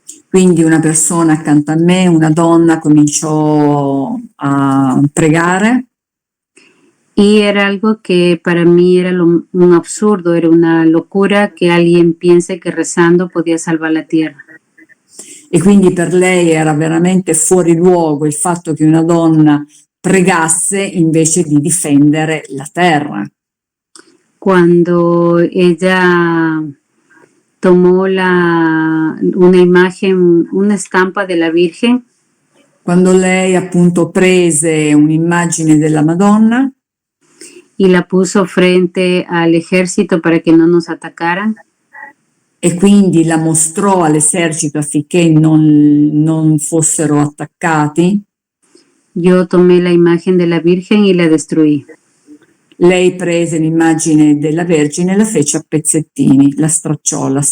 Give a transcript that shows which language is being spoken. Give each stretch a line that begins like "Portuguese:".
Italian: quindi una persona accanto a me, una donna, cominciò a pregare.
Spanish: y era algo que para mí era un absurdo, era una locura que alguien piense que rezando podía salvar la tierra.
Italian: E quindi per lei era veramente fuori luogo il fatto che una donna pregasse invece di difendere la terra.
Spanish: Cuando ella tomó una imagen, una estampa de la Virgen,
Italian: Quando lei appunto prese un'immagine della Madonna
Spanish: y la puso frente al ejército para que no nos atacaran,
Italian: e quindi la mostrò all'esercito affinché non fossero attaccati,
Spanish: yo tomé la imagen de la Virgen y la destruí.
Italian: lei prese l'immagine della Vergine e la fece a pezzettini, la stracciò.